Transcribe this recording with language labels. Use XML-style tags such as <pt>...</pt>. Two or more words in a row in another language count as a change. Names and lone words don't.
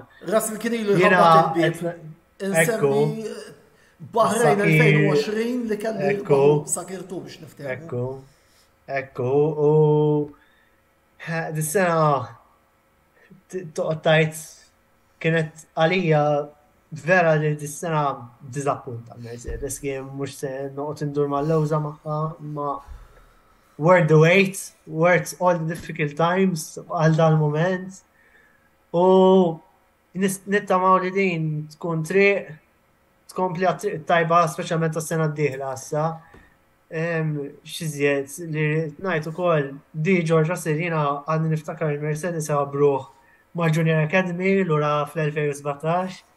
<mt>Russell kien ilu jħabbat il-bib. Insemmi Bahrain 2020 li kellu sakirtu biex niftehmu. Ekku, u dis-sena toqgħod tgħid kienet għalija vera li dis-sena diżappunta Mercedes kien mhux se noqgħod indur mal-lewża magħha ma</mt> <en>worth the wait, worth all the difficult times</en> <mt>għal dal-moment. U nittamaw li din tkun triq tkompli tajba speċjalment tas-sena d-dieħla issa. X'iżjed li ngħid ukoll di George Russell jiena għandi niftakar il-Mercedes għabruh ma' Junior Academy lura fl-2017.</mt>